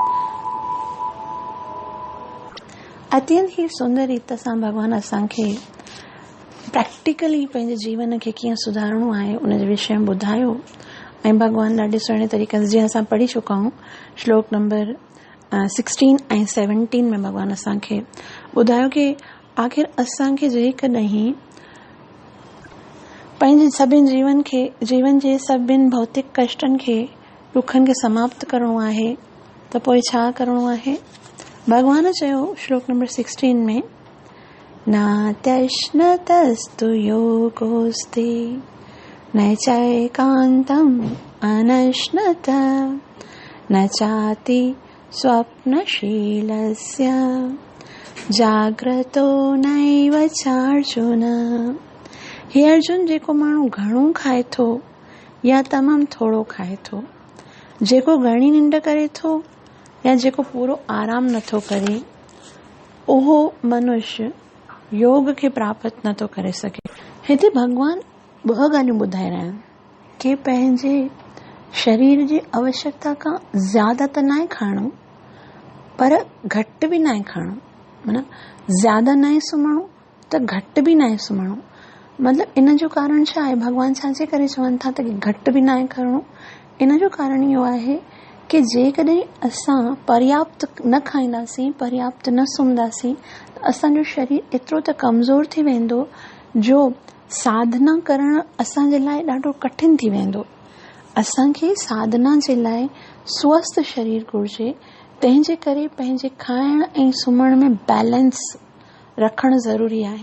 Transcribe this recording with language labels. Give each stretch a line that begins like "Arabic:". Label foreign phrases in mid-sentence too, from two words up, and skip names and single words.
Sindhi: अत्यंत ही सुंदर रीत सां भगवान असांखे प्रैक्टिकली पंहिंजे जीवन खे कीअं सुधारणो आहे उन जे विषय में ॿुधायो। ऐं भगवान ॾाढे सुहिणे तरीक़े सां जीअं असां पढ़ी चुका आहियूं श्लोक नंबर 16 ऐं 17 में भगवान असांखे ॿुधायो कि आख़िर असांखे जेकॾहिं पंहिंजे सभिनि जीवन जे सभिनि भौतिक कष्टनि खे दुखनि खे समाप्त करणो आहे त पोइ छा करणो आहे। भगवान चयो श्लोक नंबर 16 में
Sanskrit: नात्यश्नतस्तु योगोस्ति न चैकान्तम् अनश्नत न चाति स्वप्नशीलस्य जाग्रतो नैव चार्जुन।
Sindhi: हे अर्जुन, जेको माण्हू घणो खाए थो या तमामु थोरो खाए थो, जेको घणी निंड करे थो या जेको पूरो आराम नथो करे, उहो मनुष्य योग खे प्राप्त नथो करे सघे। हिते भगवान ॿ ॻाल्हियूं ॿुधाए रहिया आहिनि कि पंहिंजे शरीर जी आवश्यकता खां ज़्यादा त नाहे खाइणो, पर घटि बि नाहे खाइणो। माना ज़्यादा नाहे सुम्हणो त घटि बि नाहे सुम्हणो। मतिलबु इन जो कारण छा आहे? भगवान छाजे करे चवनि था त घटि बि नाहे करणो? इन जो कारण इहो आहे कि जेकॾहिं असां पर्याप्त न खाईंदासीं, पर्याप्त न सुम्हंदासीं त असांजो शरीर एतिरो त कमज़ोर थी वेंदो जो साधना करणु असांजे लाइ ॾाढो कठिन थी वेंदो। असांखे साधना जे लाइ स्वस्थ शरीर घुर्जे। तंहिंजे करे पंहिंजे खाइण ऐं सुम्हण में बैलेंस रखणु ज़रूरी आहे।